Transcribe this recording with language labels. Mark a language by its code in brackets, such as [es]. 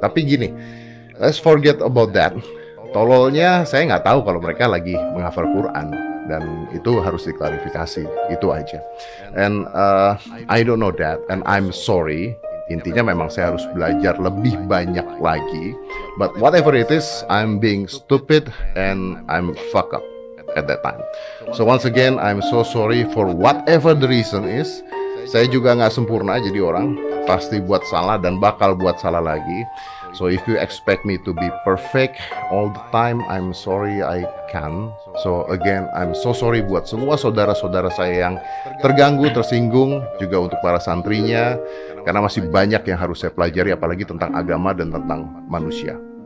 [id] Tapi gini, [en] let's forget about that. [id] Tololnya saya nggak tahu kalau mereka lagi menghafal Quran dan itu harus diklarifikasi, itu aja. [en] And I don't know that and I'm sorry. [id] Intinya memang saya harus belajar lebih banyak lagi. [en] But whatever it is, I'm being stupid and I'm fuck up at that time. So once again, I'm so sorry for whatever the reason is. [id] Saya juga nggak sempurna jadi orang, pasti buat salah dan bakal buat salah lagi. [en] So if you expect me to be perfect all the time, I'm sorry I can. So again, I'm so sorry [id] buat semua saudara-saudara saya yang terganggu, tersinggung, juga untuk para santrinya, karena masih banyak yang harus saya pelajari, apalagi tentang agama dan tentang manusia.